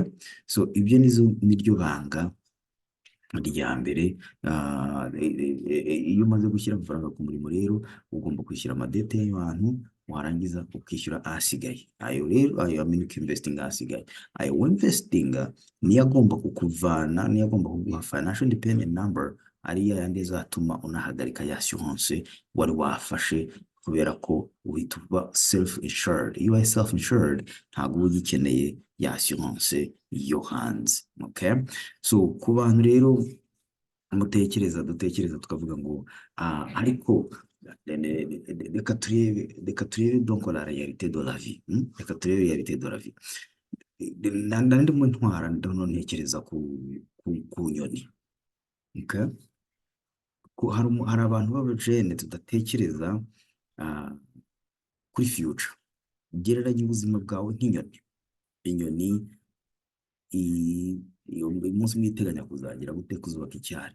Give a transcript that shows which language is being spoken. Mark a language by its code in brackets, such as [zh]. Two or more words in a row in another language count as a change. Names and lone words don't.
[rw] So ibyo niryo banga rya mbere. Iyo umaze gushyira amafaranga ku murimo rero, ugomba kwishyura amadete y'abantu, warangiza ukishyura ahasigaye. Ayo rero ayo ukinvestinga ahasigaye, ayo wemvestinga niyo agomba kukuvana, niyo agomba kuguha [en] financial independent number, [rw] ari yandi azatuma unahagarika ya assurance wari wafashe, kubera ko uhita uba [en] self insured. [rw] Iyo ubaye [en] self insured [rw] ntabwo uba ugikeneye ya assurance yo hanze. Okay, so ku bantu rero dutekereza tukavuga ngo ariko reka turebe [fr] donc la réalité de la vie, [rw] reka turebe [fr] réalité de la vie. [rw] Ndimo ntwara ntekereza ku nyoni. Okay, hari abantu b'abajene tudatekereza kuri future. Gereranya ubuzima bwawe nk'inyoni. Inyoni umunsi mwiteganya kuzagira gute, kuzubaka icyari.